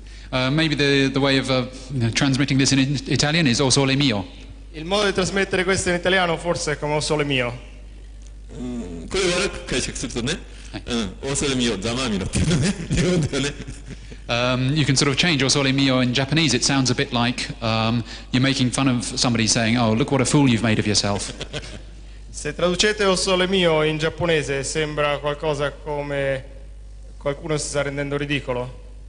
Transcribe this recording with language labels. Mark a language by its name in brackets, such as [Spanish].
[English] Maybe the way of transmitting this in Italian is o sole mio. [Italian] Il modo di trasmettere questo in italiano forse è come o sole mio. [English] You can sort of change o sole mio in Japanese. It sounds a bit like you're making fun of somebody saying, "Oh, look what a fool you've made of yourself." [Italian] Se traducete o sole mio in giapponese sembra qualcosa come qualcuno si sta rendendo ridicolo.